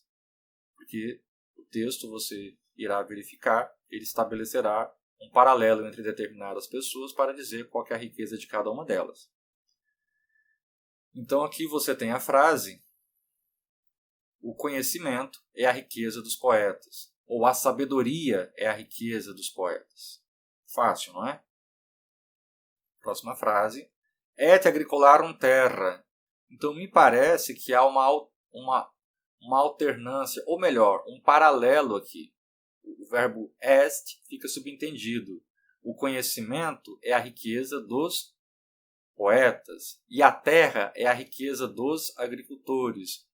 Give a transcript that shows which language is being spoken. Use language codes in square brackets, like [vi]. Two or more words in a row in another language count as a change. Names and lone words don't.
[pt] Porque o texto você irá verificar, ele estabelecerá um paralelo entre determinadas pessoas para dizer qual é a riqueza de cada uma delas. Então aqui você tem a frase, o conhecimento é a riqueza dos poetas, ou a sabedoria é a riqueza dos poetas. Fácil, não é? Próxima frase. [la] Et agricolarum terra. [pt] Então, me parece que há uma alternância, ou melhor, um paralelo aqui. O verbo est fica subentendido. O conhecimento é a riqueza dos poetas e a terra é a riqueza dos agricultores.